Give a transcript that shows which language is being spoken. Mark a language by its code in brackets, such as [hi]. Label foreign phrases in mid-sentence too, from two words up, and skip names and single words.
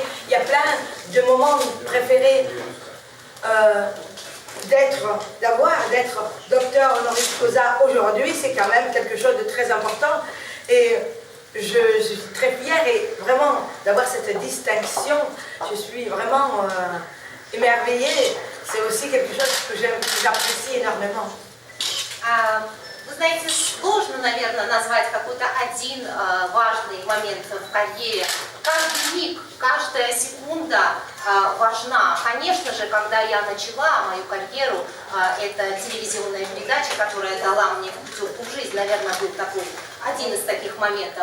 [fr] Il y a plein de moments préférés d'être docteur [la] honoris causa [fr] aujourd'hui, c'est quand même quelque chose de très important. Et je suis très fière et vraiment d'avoir cette distinction, je suis vraiment émerveillée. C'est aussi quelque chose que j'apprécie énormément. [ru] Вы знаете, сложно, наверное, назвать какой-то один важный момент в карьере. Каждый миг, каждая секунда важна. Конечно же, когда я начала мою карьеру, это телевизионная передача, которая дала мне всю жизнь, наверное, был такой один из таких моментов.